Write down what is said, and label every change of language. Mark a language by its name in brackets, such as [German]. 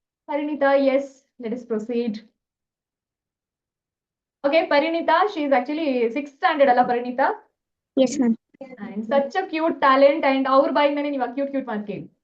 [English] Parinita, yes, let us proceed. Okay, Parinita, she is actually 6th standard ಅಲ್ಲ Parinita? Yes, ma'am. And such a cute talent, and [Kannada] ಅವ್ರ ಬಾಯಿಂದನೇ ನೀವು cute ಮಾತು ಕೇಳಿ.